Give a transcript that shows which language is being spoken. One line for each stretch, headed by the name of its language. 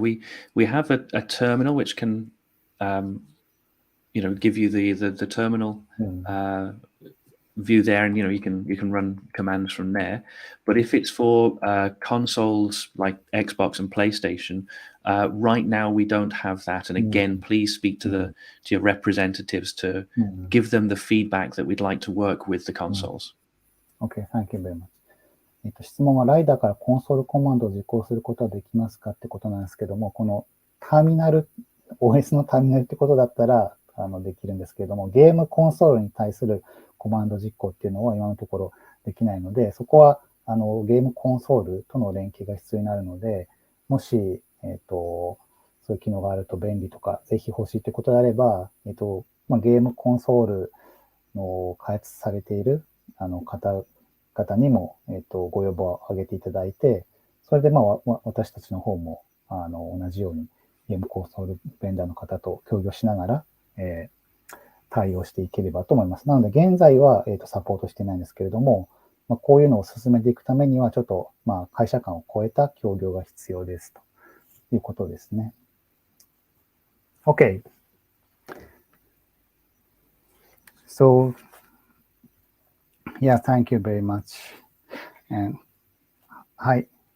English: We have a terminal which can give you the terminal view there, and you can run commands from there. But if it's for consoles like Xbox and PlayStation, right now we don't have that. And again, please speak to your representatives to give them the feedback that we'd like to work with the consoles. Okay, thank you very much.
Japanese: 質問はライダーからコンソールコマンドを実行することはできますかってことなんですけども、このターミナル、OS のターミナルってことだったらできるんですけれども、ゲームコンソールに対するコマンド実行っていうのは今のところできないので、そこはゲームコンソールとの連携が必要になるので、もし、そういう機能があると便利とか、ぜひ欲しいということであれば、ゲームコンソールの開発されている方にも、ご要望を上げていただいて、それで私たちの方も同じようにゲームコンソールベンダーの方と協業しながら、対応していければと思います。なので現在は、サポートしてないんですけれども、こういうのを進めていくためにはちょっと、会社間を超えた協業が必要ですということですね。
English: Okay. So, yeah, thank you very much. And, はい。